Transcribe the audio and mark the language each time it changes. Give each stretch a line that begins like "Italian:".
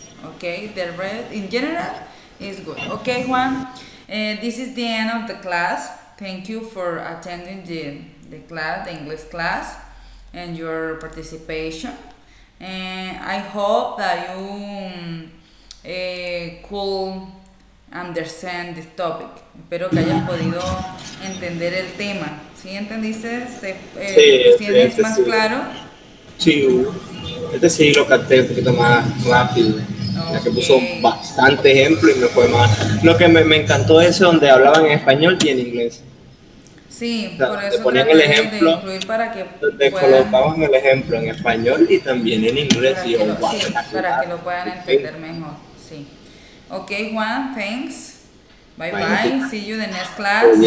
English: Okay, the red in general is good. Okay, Juan, this is the end of the class. Thank you for attending the class, the English class, and your participation. And I hope that you could understand this topic.
Spanish: Espero que hayas podido entender el tema. ¿Sí entendiste? ¿Tienes más claro? Sí, sí lo capté un poquito más rápido. Okay. Ya que puso bastante ejemplo y me fue más. Lo que me encantó es donde hablaban en español y en inglés. Sí, o sea, por eso ponían el ejemplo, de incluir para que colocaban el ejemplo en español y también en inglés. Para que lo puedan entender mejor. Sí.
English: Okay, Juan, thanks. Bye bye. See you in the next class.